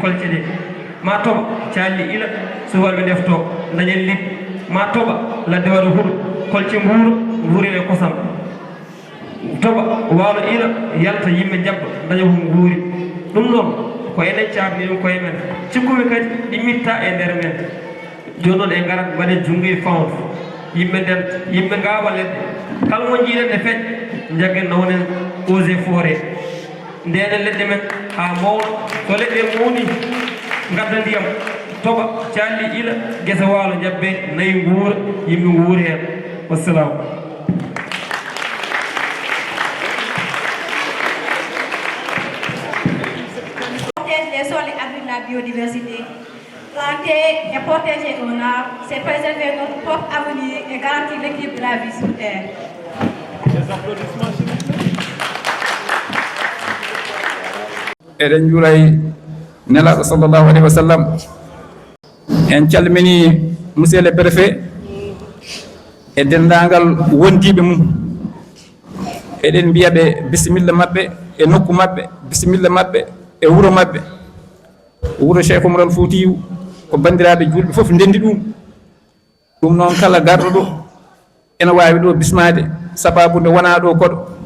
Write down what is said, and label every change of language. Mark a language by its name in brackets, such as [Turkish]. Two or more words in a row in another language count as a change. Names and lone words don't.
[Fula] kolce ɗe ma toɓa calli ila subalɓe defto dañen lit ma toɓa ladde waɗa huuɗo kolce mbuuro mbuurine kosam toɓa waalo ila yalta yimɓe jabba daña ko nguuri ɗum noon ko enen caabni ɗum koye men cikkumi kadi ɗimmitta e nder men joni noon e garat mbaɗen junngo e fawdu yimɓe nden yimɓe ngawa leɗɗe kala mo jiiɗen e feƴ jaggen nawnen [French] eaux et forêt [Fula] ndenen leɗɗe men ha mawna so leɗɗe mawni gadda ndiyam toɓa calli ila guesa waalo jabbe nayi nguura yimɓe nguuri hen wassalamu. [French] Les sols et abris de la biodiversité. Planter et protéger un arbre, c'est préserver notre propre avenir et garantir l'équilibre de la vie sur Terre. Des applaudissements, s'il vous plaît. [Fula] Eɗen juuray nelaɗo [Arabic] صلى الله عليه وسلم [Fula] en calmini [French] monsieur le préfet [Fula] e dendagal wondiɓe mum eɗen mbiyaɓe bisimilla mabɓe e nokku mabɓe bisimilla mabɓe e wuuro mabɓe wuuro Cheikh Oumaral Foutiyou ko bandiraɓe julɓe fof ndendi ɗum noon kala garɗo ɗo ene wawi ɗo bismade sababude wona ɗo koɗo